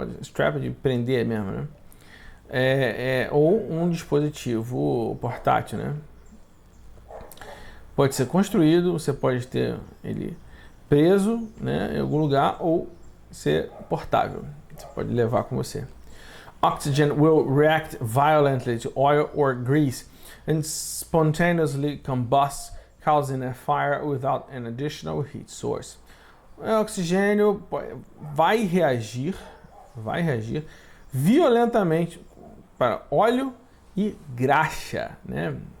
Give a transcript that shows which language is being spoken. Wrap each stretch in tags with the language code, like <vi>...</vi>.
<pt>Strap de prender mesmo, né? Ou um dispositivo portátil, né? Pode ser construído, você pode ter ele preso, né, em algum lugar, ou ser portável. Você pode levar com você.</pt> <en>Oxygen will react violently to oil or grease and spontaneously combust, causing a fire without an additional heat source.</en> <pt>O oxigênio vai reagir violentamente para óleo e graxa, né?</pt>